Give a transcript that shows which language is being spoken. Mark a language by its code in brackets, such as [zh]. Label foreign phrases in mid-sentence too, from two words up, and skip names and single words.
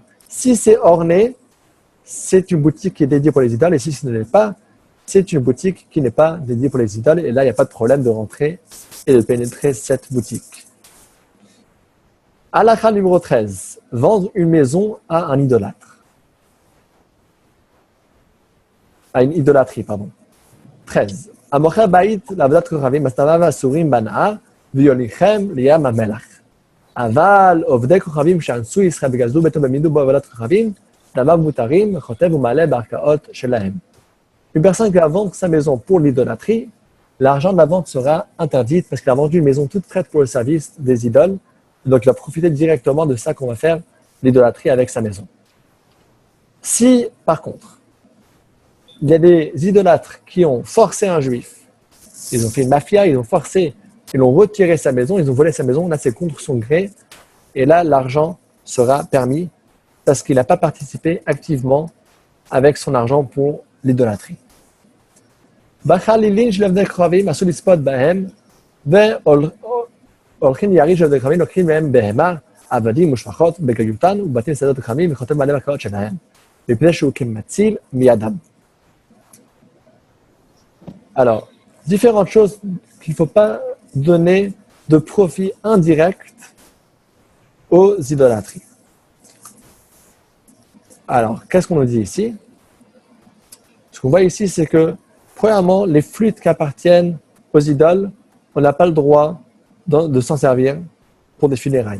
[fr] Si c'est orné, c'est une boutique qui est dédiée pour les idoles et si ce n'est pas, c'est une boutique qui n'est pas dédiée pour les idoles et là, il n'y a pas de problème de rentrer et de pénétrer cette boutique. Halakha numéro 13. Vendre une maison à un idolâtre. À une idolâtrie, pardon. 13. [he] המוכר בית לעבודת כוכבים, מסתובביו אסורים בהנאה, ויוליכם לים המלח. אבל עובדי כוכבים שאנסו ישראל וגזלו ביתו ומידו בו עבודת כוכבים, דמיו מותרים, חוטב ומעלה בערכאות שלהם. [fr] Une personne qui va vendre sa maison pour l'idolâtrie, l'argent de la vente sera interdit parce qu'il a vendu une maison toute prête pour le service des idoles. Donc, il va profiter directement de ça qu'on va faire, l'idolâtrie avec sa maison. Si, par contre, il y a des idolâtres qui ont forcé un juif, ils ont fait une mafia, ils ont forcé, ils ont retiré sa maison, ils ont volé sa maison, là c'est contre son gré, et là l'argent sera permis parce qu'il n'a pas participé activement avec son argent pour l'idolâtrie. [he] בחלילין של עבדי כוכבים אסור לצפות בהם, הולכים יריש עבדי כוכבים, לוקחים מהם בהמה, עבדים ושפחות בגליותן ובתים שדות כוכבים וחותם מלא בקרקעות שלהם, מפני שהוא כמציל מידם. [fr] Alors, différentes choses qu'il ne faut pas donner de profit indirect aux idolâtries. Alors, qu'est-ce qu'on nous dit ici? Ce qu'on voit ici, c'est que, premièrement, les flûtes qui appartiennent aux idoles, on n'a pas le droit de s'en servir pour des funérailles.